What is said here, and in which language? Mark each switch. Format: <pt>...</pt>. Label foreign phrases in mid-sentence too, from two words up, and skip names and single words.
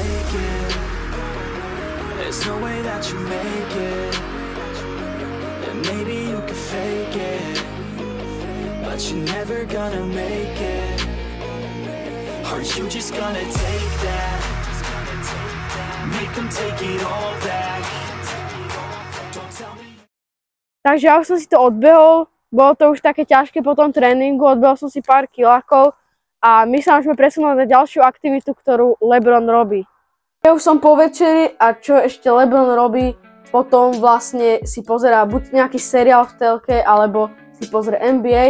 <en>There's no way that you make it, and maybe you can fake it, but you're never gonna make it. Are you just gonna take that? Make them take it all back. Don't tell me.</en> <sk>Takže ja už som si to odbehol, bolo to už také ťažké po tom tréningu, odbehol som si pár kilákov a my sa môžeme presunúť na ďalšiu aktivitu, ktorú LeBron robí. Ja už som po večeri a čo ešte LeBron robí, potom vlastne si pozerá buď nejaký seriál v telke, alebo si pozrie NBA.</sk>